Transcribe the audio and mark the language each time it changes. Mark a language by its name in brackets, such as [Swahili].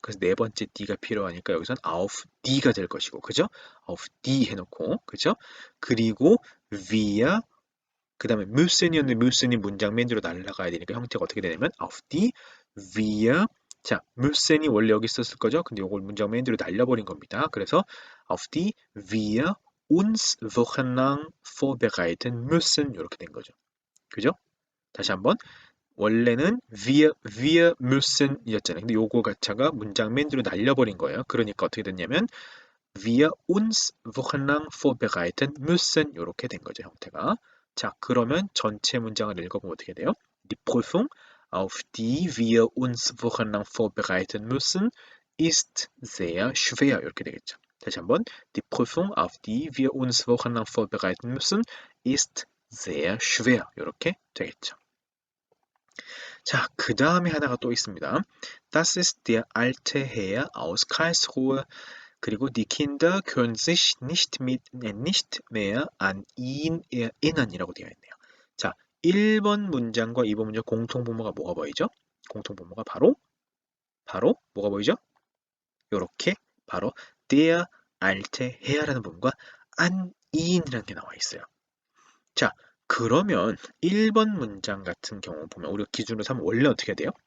[Korean] 그래서 네 번째 d가 필요하니까 여기선 auf die 가 될 것이고, 그죠? auf die 해놓고, 그죠? 그리고 wir, 그 다음에 müssen이었는데 müssen이 문장 맨 뒤로 날아가야 되니까 형태가 어떻게 되냐면 auf die, wir, 자, müssen이 원래 여기 있었을 거죠? 근데 이걸 문장 맨 뒤로 날려버린 겁니다. [German] 그래서 auf die wir uns wochenlang vorbereiten müssen 이렇게 된 거죠. [Korean] 그죠? 다시 한번 원래는 wir müssen 이었잖아요. 근데 요거 자체가 문장 맨 뒤로 날려버린 거예요. 그러니까 어떻게 됐냐면 wir uns wochenlang vorbereiten müssen 이렇게 된 거죠. 형태가. 자, 그러면 전체 문장을 읽어보면 어떻게 돼요? [German] Die Prüfung, auf die wir uns wochenlang vorbereiten müssen, ist sehr schwer 이렇게 되겠죠. 다시 한번 Die Prüfung, auf die wir uns wochenlang vorbereiten müssen, ist sehr schwer 이렇게 되겠죠. [Korean] 자, 그 다음에 하나가 또 있습니다. [German] Das ist der alte Herr aus Karlsruhe. 그리고 die Kinder können sich nicht mehr an ihn erinnern 이라고 되어 있네요. [Korean] 자, 1번 문장과 2번 문장 공통분모가 뭐가 보이죠? 공통분모가 바로 뭐가 보이죠? 요렇게 바로 der alte Herr 라는 부분과 an ihn 이라는 게 나와 있어요. 자, 그러면 1번 문장 같은 경우 보면 우리가 기준으로 삼으면 원래 어떻게 해야 돼요?